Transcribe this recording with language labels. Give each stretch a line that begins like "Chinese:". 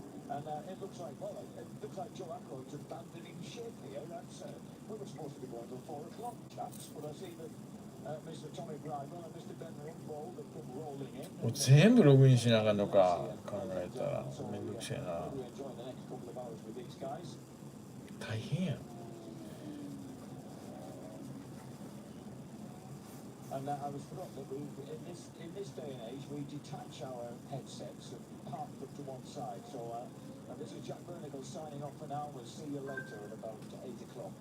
English: And it looks like, well, it looks like Joe Ackroyd's abandoning ship here. That's, we were supposed to be going till 4 o'clock, chaps, but I see that Mr. Tommy Bridwell and Mr. Ben Ringwald have come rolling in.
Japanese: もう全部ログインしなあかんのか考えたらめんどくせえな。
English: We enjoy the next couple of hours with these guys.
Japanese: 大変やん。
English: And I was forgot that in this day and age we detach our headsets and park them to one side. So And this is Jack Bernicle signing off for now. We'll see you later at about 8 o'clock.